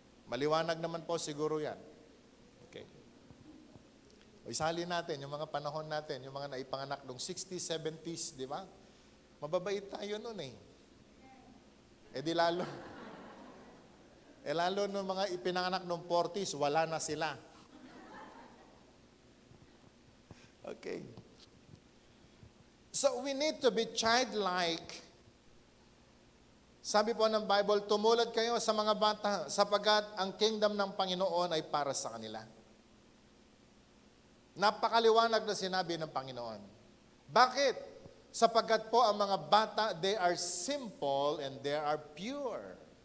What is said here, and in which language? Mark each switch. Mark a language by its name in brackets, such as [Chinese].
[Filipino] Maliwanag naman po siguro yan. Okay. O isali natin, yung mga panahon natin, yung mga naipanganak noong 60s, 70s, di ba? Mababait tayo noon eh. Di lalo. Lalo nung mga ipinanganak noong 40s, wala na sila. Okay. [English] So we need to be childlike. [Filipino] Sabi po ng Bible, tumulad kayo sa mga bata sapagkat ang kingdom ng Panginoon ay para sa kanila. Napakaliwanag na sinabi ng Panginoon. Bakit? Sapagkat po ang mga bata, [English] they are simple and they are pure.